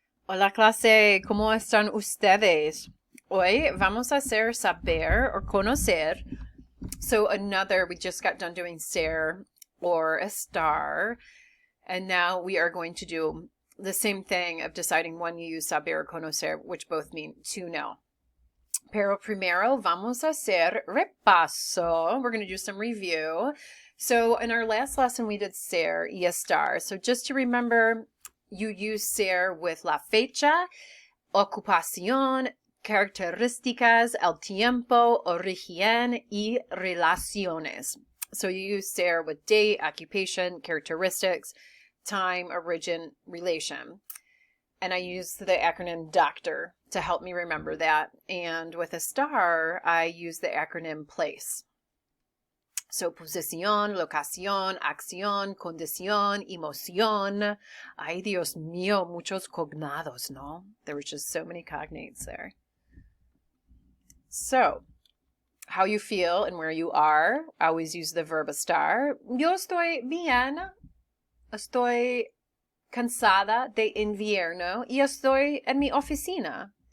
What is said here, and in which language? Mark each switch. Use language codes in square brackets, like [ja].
[es] Hola clase, ¿cómo están ustedes? Hoy vamos a hacer saber or conocer. [en] So we just got done doing ser or a star, and now we are going to do the same thing of deciding when you use saber or conocer, which both mean to know. [es] Pero primero vamos a hacer repaso. [en] We're going to do some review. So in our last lesson, we did ser y estar. So just to remember, you use ser with [es] la fecha, ocupación, características, el tiempo, origen, y relaciones. [en] So you use ser with date, occupation, characteristics, time, origin, relation. And I use the acronym DOCTOR to help me remember that. And with a star, I use the acronym PLACE. [es] So posición, locación, acción, condición, emoción. Ay, Dios mío, muchos cognados, ¿no? [en] There were just so many cognates there. So, how you feel and where you are. I always use the verb estar. [es] Yo estoy bien. Estoy cansada de invierno y estoy en mi oficina.